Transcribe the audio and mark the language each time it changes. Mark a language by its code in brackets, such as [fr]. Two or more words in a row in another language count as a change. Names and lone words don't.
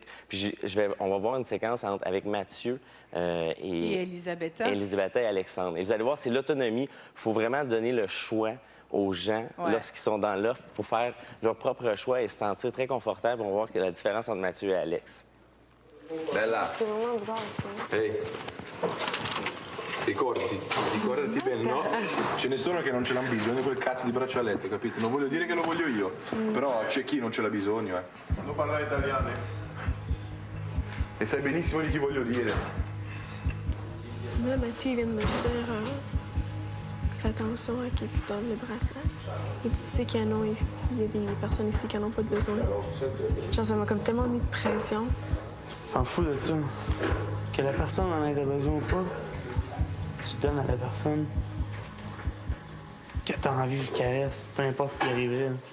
[fr] Puis on va voir une séquence avec Mathieu et Elisabetta. Elisabetta et Alexandre. Et vous allez voir, c'est l'autonomie. Il faut vraiment donner le choix aux gens lorsqu'ils sont dans l'offre pour faire leur propre choix et se sentir très confortable. On va voir la différence entre Mathieu et Alex. Bella. C'est vraiment bizarre. [it] Ehi. Ricordati bene, no? Ce ne sono che non ce l'hanno bisogno di quel cazzo di braccialetto, capito? Non voglio dire che lo voglio io, però c'è chi non ce l'ha bisogno, Non parla italiano. E sai benissimo di chi voglio dire. [fr] Là, Mathieu, il vient de me dire fais attention à qui tu donnes le bracelet. Et tu sais qu'il y a des personnes ici qui n'en ont pas de besoin. Genre, ça m'a comme tellement mis de pression. S'en fout de ça. Que la personne en ait besoin ou pas, tu donnes à la personne que tu as envie qu'elle reste, peu importe ce qui arriverait.